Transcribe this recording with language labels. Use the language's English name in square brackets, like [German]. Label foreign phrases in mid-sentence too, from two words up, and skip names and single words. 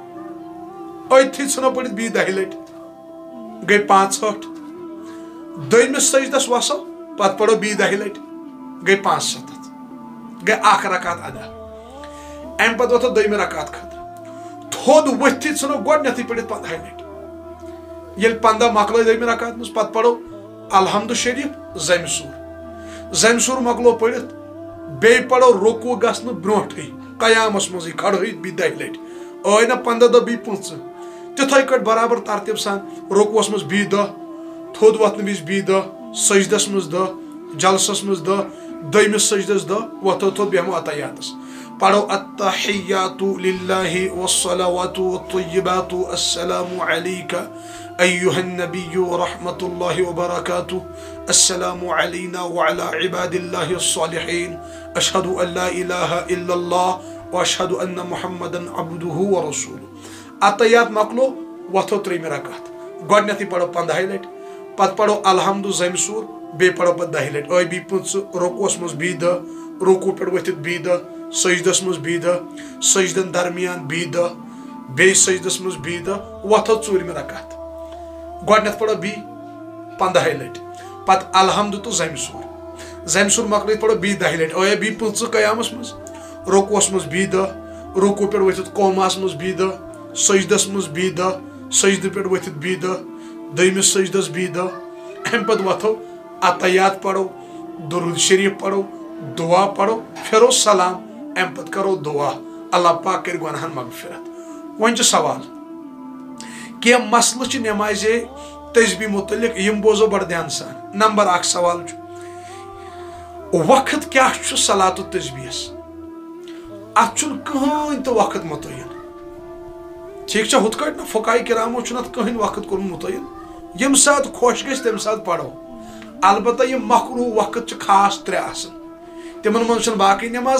[Kashmiri] اتھی ژھٕنو پٔرِتھ بی 10 لٹہِ گٔے 65 دوٚیمِس سجدس وسو پتہٕ پڑھو بی 10 لٹہِ گٔے 75 گٔے اکھ رکعت ادا ام پتہٕ وتھو دوٚیمہِ رکعت خٲطرٕ تھوٚد ؤتھِتھ ژھٕنو گۄڈنیتھٕے پٔرِتھ 15 لٹہِ ییٚلہِ 15 مۄکلٲے دوٚیمہِ رکعت منٛز پتہٕ پڑھو الحمد شریف زمہِ سوٗر مۄکلو پٔرِتھ بیٚیہِ پڑھو رکوع گژھنہٕ برونٛٹھٕے قیامس منٛزٕے کھڑہٕے بی 10 لٹہِ ٲے نہ 15 دۄہ بی 15 تِتھٕے کٲٹھۍ برابر ترتیٖب سان رکوعس منٛز بی 10 تھوٚد وتھنہٕ وِزِ بی 10 سجدس منٛز 10 جلسس منٛز 10 دوٚیمِس سجدس 10 وتھو تھوٚد بیہمو اتحیاتس پڑھو [Arabic] التحیات للہ والصلوات والطیبات السلام علیکہ ایہا النبی ورحمۃ اللہ وبرکاتہ السلام علینا وعلی عباد اللہ الصالحین اشہد ان لا الہ الا اللہ واشہد ان محمدا عبدہ ورسولہ [Kashmiri] اتحیات مۄکلو وتھو 3 رکعت گۄڈنیتھٕے پڑھو 15 لٹہِ پتہٕ پڑھو الحمد زمہِ سوٗر بیٚیہِ پڑھو پتہٕ 10 لٹہِ ٲے بی 15 رکوعس منٛز بی 10 رکوع پٮ۪ٹھ ؤتھِتھ بی 10 سجدس منٛز بی 10 سجدن درمیان بی 10 بیٚیہِ سجدس منٛز بی 10 وتھو 4مہِ رکعت گۄڈنیتھ پڑھو بی 15 لٹہِ پتہٕ الحمد تو زمہِ سوٗر مۄکلٲیِتھ پڑھو بی 10 لٹہِ ٲے بی 15 قیامس منٛز رکوعس منٛز بی 10 رکوع پٮ۪ٹھ ؤتھِتھ قومس منٛز بی 10 سجدس منٛز بی 10 سجدٕ پٮ۪ٹھ ؤتھِتھ بی 10 دوٚیمِس سجدس بی 10 امہِ پتہٕ وتھو اتحیات پڑھو درود شریف پڑھو دعا پڑھو پھرو سلام ام پتہٕ کرو دعا اللہ پاک کر گناہن مغفرت وۄنۍ چھُ سوال کینٛہہ مسلہٕ چھِ نمازِ تسبیح متعلق یم بوزو بڑٕ دھیان سان نمبر 1 سوال چھُ وقت کیاہ چھُ صلاتُ تسبیحس اتھ چھُنہٕ کٕہٕنۍ تہِ وقت متعین ٹھیٖک چھا ہُتھ کٲٹھۍ نہ فقہاء کرامو چھُنہٕ اتھ کٕہٕنۍ وقت کوٚرمُت متعین ییٚمہِ ساتہٕ خۄش گژھِ تمہِ ساتہٕ پرو البتہ یِم مکروٗہ وقت چھِ خاص 3 آسان تمن منٛز چھنہٕ باقٕے نماز